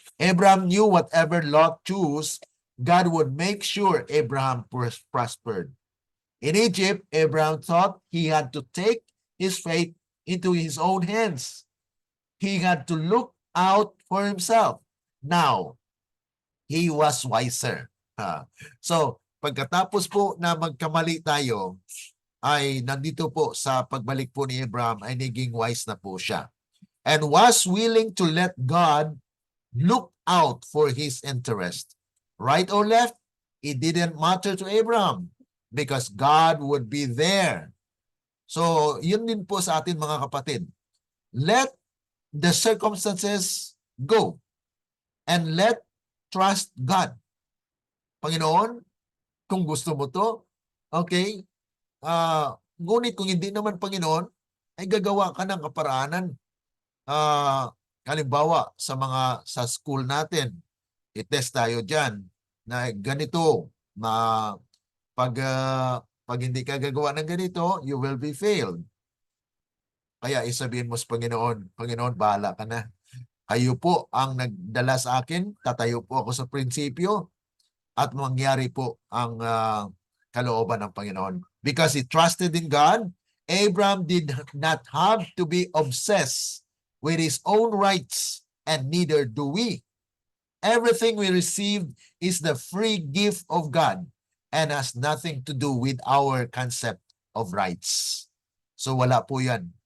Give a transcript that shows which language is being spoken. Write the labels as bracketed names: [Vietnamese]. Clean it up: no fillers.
[English] Abraham knew whatever Lot chose, God would make sure Abraham prospered. In Egypt, Abraham thought he had to take his fate into his own hands. He had to look out for himself. Now, he was wiser. [Filipino] So, pagkatapos po na magkamali tayo, ay nandito po sa pagbalik po ni Abraham ay naging wise na po siya. [English] And was willing to let God look out for his interest. Right or left, it didn't matter to Abraham because God would be there. So, [Filipino] yun din po sa atin mga kapatid. [English] Let the circumstances go and let trust God. [Filipino] Panginoon, kung gusto mo to, okay, ngunit kung hindi naman Panginoon, ay gagawa ka ng kaparaanan. Halimbawa, sa school natin, i-test tayo dyan na ganito, pag hindi ka gagawa ng ganito, [English] you will be failed. [Filipino] Kaya isabihin mo sa Panginoon, Panginoon, bahala ka na. Kayo po ang nagdala sa akin, tatayo po ako sa prinsipyo, at mangyari po ang kalooban ng Panginoon. [English] Because he trusted in God, Abraham did not have to be obsessed with his own rights, and neither do we. Everything we received is the free gift of God and has nothing to do with our concept of rights. [Filipino] So wala po yan.